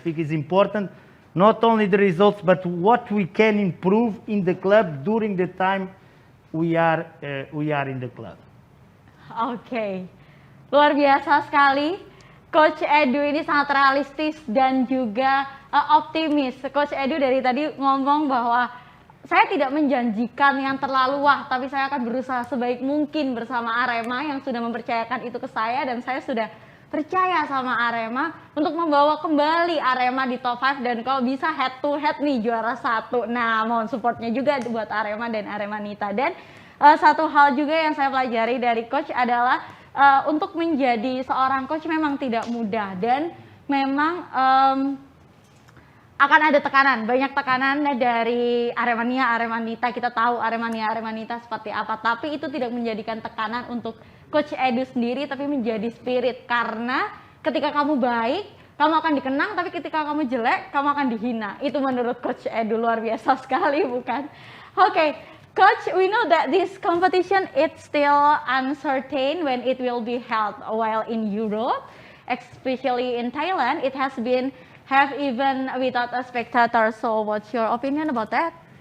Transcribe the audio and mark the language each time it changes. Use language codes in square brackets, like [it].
[en] I think it's important, not only the results, but what we can improve in the club during the time we are in the club. [id] Oke, luar biasa sekali. Coach Edu ini sangat realistis dan juga optimis. Coach Edu dari tadi ngomong bahwa saya tidak menjanjikan yang terlalu wah, tapi saya akan berusaha sebaik mungkin bersama Arema yang sudah mempercayakan itu ke saya, dan saya sudah percaya sama Arema untuk membawa kembali Arema di top 5, dan kalau bisa head to head nih juara 1. Nah, mohon supportnya juga buat Arema dan Aremanita. Dan satu hal juga yang saya pelajari dari coach adalah untuk menjadi seorang coach memang tidak mudah, dan memang akan ada tekanan, banyak tekanan dari Aremania, Aremanita. Kita tahu Aremania, Aremanita seperti apa, tapi itu tidak menjadikan tekanan untuk Coach Edu sendiri, tapi menjadi spirit. Karena ketika kamu baik, kamu akan dikenang, tapi ketika kamu jelek, kamu akan dihina. Itu menurut Coach Edu, luar biasa sekali, bukan? [en] Oke, Coach, we know that this competition it's still uncertain when it will be held. While in Europe, especially in Thailand, it has been have even without a spectator. So what's your opinion about that?